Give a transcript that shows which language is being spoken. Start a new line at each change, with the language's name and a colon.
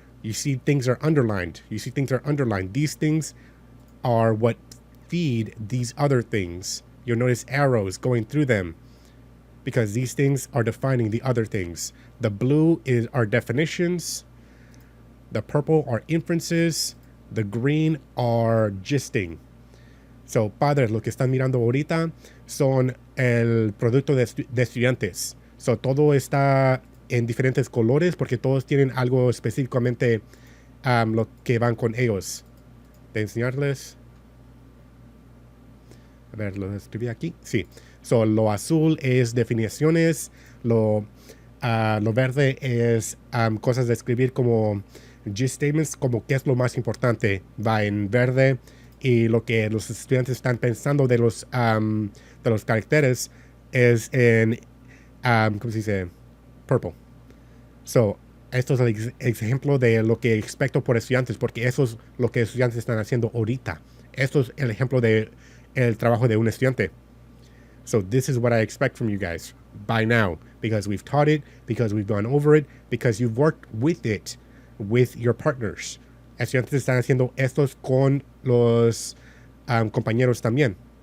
English: You see things are underlined. These things are what feed these other things. You'll notice arrows going through them because these things are defining the other things. The blue are definitions. The purple are inferences. The green are gisting.
Spanish: So, padres, lo que están mirando ahorita son el producto de estudiantes. So, todo está en diferentes colores porque todos tienen algo específicamente lo que van con ellos. De enseñarles. A ver, lo escribí aquí. Sí. So, lo azul es definiciones. Lo verde es cosas de escribir como gist statements, como qué es lo más importante. Va en verde. Y lo que los estudiantes están pensando de los caracteres es en, ¿cómo se dice? Purple. So, esto es el ejemplo de lo que expecto por estudiantes, porque eso es lo que estudiantes están haciendo ahorita. Esto es el ejemplo de el trabajo de un estudiante.
English: So, this is what I expect from you guys by now, because we've taught it, because we've gone over it, because you've worked with it, with your partners.
Spanish: Estudiantes están haciendo estos con los compañeros también.